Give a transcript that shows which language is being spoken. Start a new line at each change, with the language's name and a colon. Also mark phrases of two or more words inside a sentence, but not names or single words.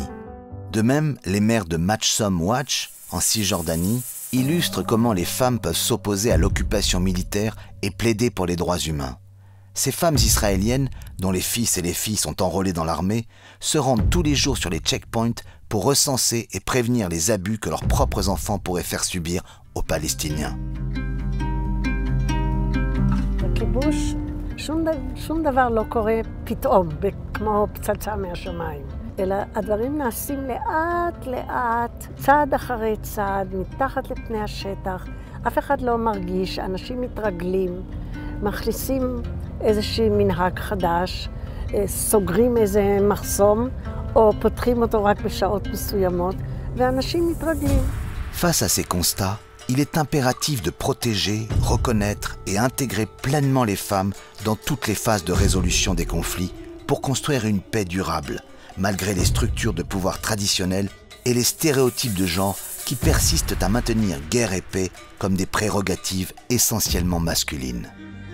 French: De même, les mères de Matchsom Watch, en Cisjordanie, illustrent comment les femmes peuvent s'opposer à l'occupation militaire et plaider pour les droits humains. Ces femmes israéliennes, dont les fils et les filles sont enrôlés dans l'armée, se rendent tous les jours sur les checkpoints pour recenser et prévenir les abus que leurs propres enfants pourraient faire subir aux Palestiniens.
Hebrew: שום דבר לא קורה פתאום, כמו פצצה מהשמיים. אלא הדברים נעשים לאט לאט, צעד אחרי צעד, מתחת לפני השטח. אף אחד לא מרגיש, אנשים מתרגלים, מכניסים איזשהו מנהג חדש, סוגרים איזה מחסום, או פותחים אותו רק בשעות מסוימות, ואנשים מתרגלים.
French: Face à ces constats, il est impératif de protéger, reconnaître et intégrer pleinement les femmes dans toutes les phases de résolution des conflits pour construire une paix durable, malgré les structures de pouvoir traditionnelles et les stéréotypes de genre qui persistent à maintenir guerre et paix comme des prérogatives essentiellement masculines.